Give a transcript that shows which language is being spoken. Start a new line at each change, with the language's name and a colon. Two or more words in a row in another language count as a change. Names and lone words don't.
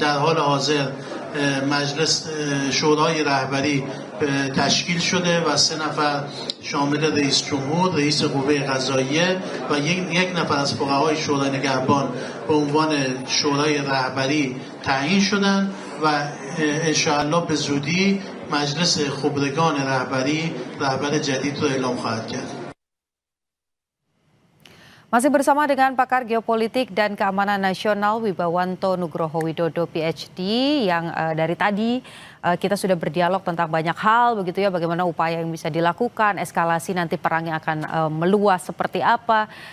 Persian: در حال حاضر مجلس شورای رهبری تشکیل شده و 3 نفر شامل رئیس جمهور، رئیس قوه قضاییه و یک نفر از فقهای شورای نگهبان به عنوان شورای رهبری تعیین شدن و انشاءالله به زودی مجلس خبرگان رهبری رهبر جدید رو اعلام خواهد کرد.
Indonesian: Masih bersama dengan pakar geopolitik dan keamanan nasional Wibawanto Nugroho Widodo PhD yang dari tadi kita sudah berdialog tentang banyak hal begitu ya, bagaimana upaya yang bisa dilakukan, eskalasi nanti perang yang akan meluas seperti apa.